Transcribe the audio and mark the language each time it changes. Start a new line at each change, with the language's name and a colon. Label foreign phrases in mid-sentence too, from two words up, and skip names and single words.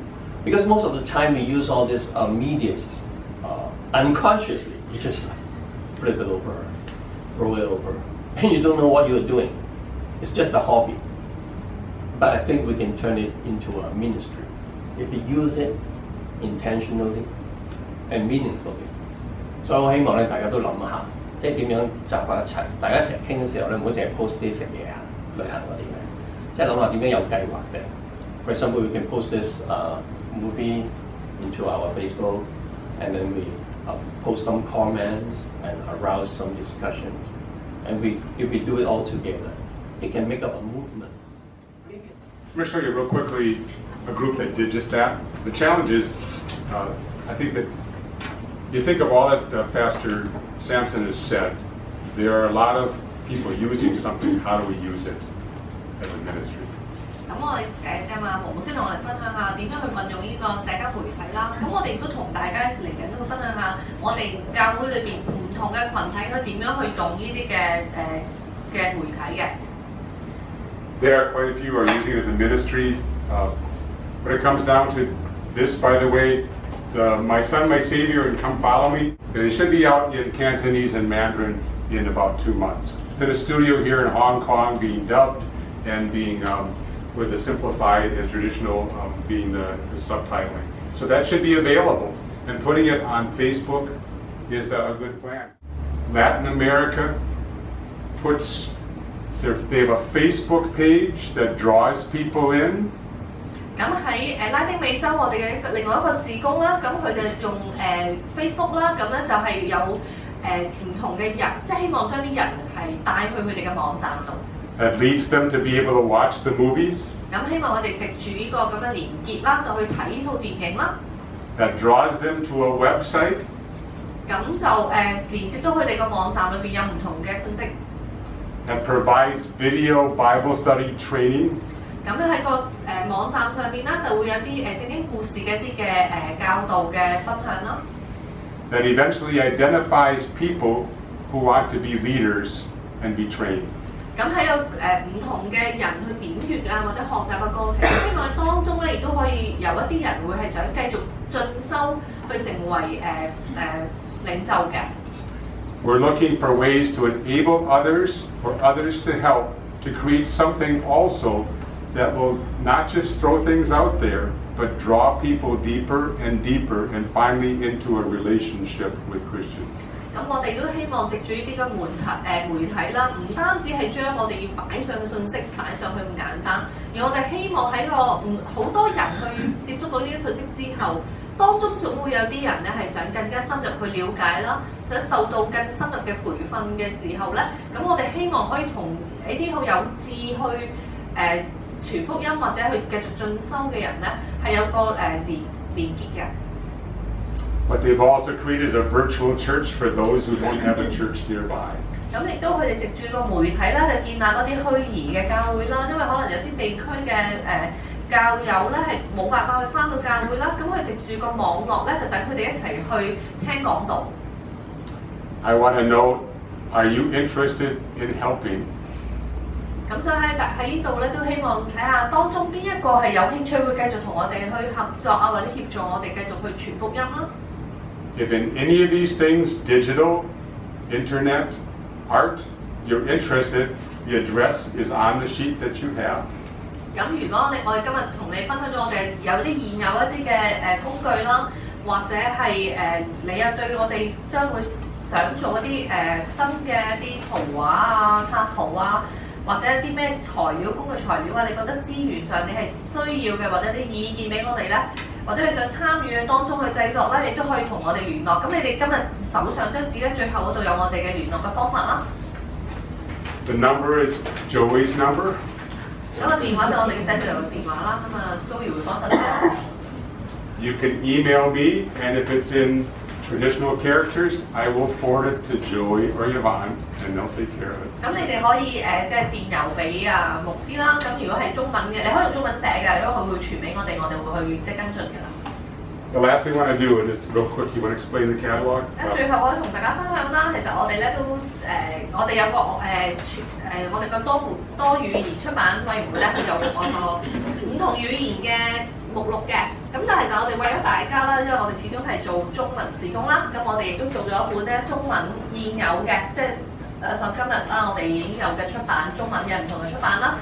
English: Because most of the time we use all these medias unconsciously. You just flip it over, roll it over, and you don't know what you're doing. It's just a hobby. But I think we can turn it into a ministry if you use it intentionally and meaningfully.
Cantonese: 所以我希望咧，大家都諗下，即係點樣集埋一齊，大家一齊傾嘅時候咧，唔好淨係 post 啲食嘢啊、旅行嗰啲嘅，即係諗下點樣有計劃嘅。
English: For example, we can post this movie into our Facebook, and then we post some comments and arouse some discussion. And if we do it all together, it can make up a movement. I'm going to show you real quickly a group that did just that. The challenge is, I think that you think of all that Pastor Samson has said, there are a lot of people using something. How do we use it as a ministry?
Cantonese: 咁我哋即係話黃牧師同我哋分享下點樣去運用呢個社交媒體啦。咁我哋亦都同大家嚟緊都會分享下我哋教會裏邊唔同嘅群體佢點樣去用呢啲嘅媒體嘅。
English: There are quite a few who are using it as a ministry. When it comes down to this, by the way, My Son, My Savior, and Come Follow Me, they should be out in Cantonese and Mandarin in about 2 months. It's in a studio here in Hong Kong being dubbed and being with the simplified and traditional being the subtitling. So that should be available. And putting it on Facebook is a good plan. Latin America they have a Facebook page that draws people in.
Cantonese: 咁喺拉丁美洲，我哋嘅另外一個事工啦，咁佢就用Facebook 啦，咁咧就係有唔同嘅人，即係希望將啲人係帶去佢哋嘅網站度。
English: That leads them to be able to watch the movies.
Cantonese: 咁希望我哋藉住呢個咁嘅連結啦，就去睇呢套電影啦。
English: That draws them to a website.
Cantonese: 咁就連接到佢哋個網站裏邊有唔同嘅信息。
English: That provides video Bible study training.
Cantonese: 咁喺個網站上面啦，就會有啲聖經故事嘅一啲嘅教導嘅分享啦。
English: That eventually identifies people who want to be leaders and be trained.
Cantonese: 咁喺有唔同嘅人去點閱啊，或者學習嘅過程，希望喺當中咧，亦都可以有一啲人會係想繼續進修，去成為領袖嘅。
English: We're looking for ways to enable others or others to help to create something also that will not just throw things out there, but draw people deeper and deeper and finally into a relationship with Christians.
Cantonese: 咁我哋都希望藉住呢啲嘅媒體啦，唔單止係將我哋要擺上嘅信息擺上去咁簡單，而我哋希望喺個好多人去接觸到呢啲信息之後， 當中總會有啲人咧係想更加深入去了解啦，想受到更深入嘅培訓嘅時候咧，咁我哋希望可以同呢啲好有志去傳福音或者去繼續進修嘅人咧，係有個連結嘅。
English: But they've also created a virtual church for those who don't have a church nearby.
Cantonese: 咁亦都佢哋藉住個媒體啦，就建立嗰啲虛擬嘅教會啦，因為可能有啲地區嘅教友咧係冇辦法去返到教會啦，咁佢藉住個網絡咧，就等佢哋一齊去聽講道。
English: I want to know, are you interested in helping?
Cantonese: 咁所以喺呢度咧，都希望睇下當中邊一個係有興趣會繼續同我哋去合作啊，或者協助我哋繼續去傳福音啦。
English: If in any of these things, digital, internet, art, you're interested, the address is on the sheet that you have.
Cantonese: 咁如果我哋今日同你分享咗我哋有啲現有一啲嘅工具啦，或者係你啊對我哋將會想做一啲新嘅一啲圖畫啊、插圖啊，或者一啲咩材料、工具材料啊，你覺得資源上你係需要嘅，或者啲意見俾我哋咧，或者你想參與當中去製作咧，你都可以同我哋聯絡。咁你哋今日手上張紙咧，最後嗰度有我哋嘅聯絡嘅方法啦。
English: The number is Joey's number.
Cantonese: 咁個電話就我哋嘅寫字樓嘅電話啦，咁啊Joey會幫手。
English: You can email me, and if it's in traditional characters, I will forward it to Joey or Yvonne, and they'll take care of it.
Cantonese: 咁你哋可以即係電郵俾牧師啦。咁如果係中文嘅，你可以用中文寫嘅，因為佢會傳俾我哋，我哋會去即係跟進嘅啦。
English: The last thing I want to do, and just real quick, you want to explain the catalog?
Cantonese: 最後我同大家分享啦，其實我哋咧都我哋有個我哋個多語言出版委員會咧，佢有個唔同語言嘅目錄嘅。咁但係就我哋為咗大家啦，因為我哋始終係做中文事工啦，咁我哋亦都做咗一本咧中文現有嘅，即係今日啦，我哋已經有嘅出版中文嘅唔同嘅出版啦。